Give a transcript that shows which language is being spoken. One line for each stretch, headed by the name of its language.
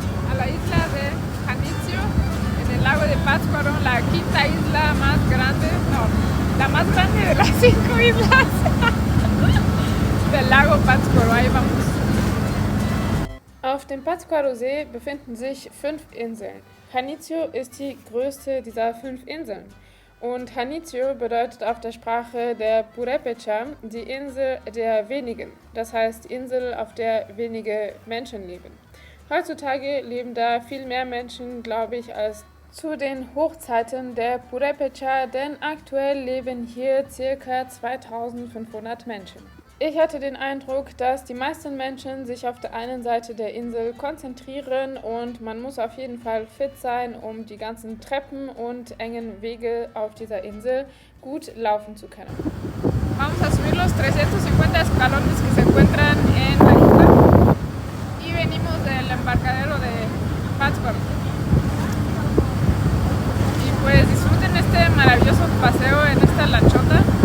Spanish: A la isla de Janitzio, en el lago de Pátzcuaro, la quinta isla más grande, no, la más grande de las 5 islas del lago Pátzcuaro. Ahí vamos.
German: Auf dem Pátzcuaro-See befinden sich 5 Inseln. Janitzio ist die größte dieser 5 Inseln. Und Janitzio bedeutet auf der Sprache der Purépecha die Insel der wenigen, das heißt die Insel, auf der wenige Menschen leben. Heutzutage leben da viel mehr Menschen, glaube ich, als zu den Hochzeiten der Purépecha, denn aktuell leben hier ca. 2500 Menschen. Ich hatte den Eindruck, dass die meisten Menschen sich auf der einen Seite der Insel konzentrieren und man muss auf jeden Fall fit sein, um die ganzen Treppen und engen Wege auf dieser Insel gut laufen zu können.
Spanish: Vamos a subir los 350 escalones que se encuentran en la isla y venimos del embarcadero de Pátzcuaro. Y pues disfruten este maravilloso paseo en esta lanchota.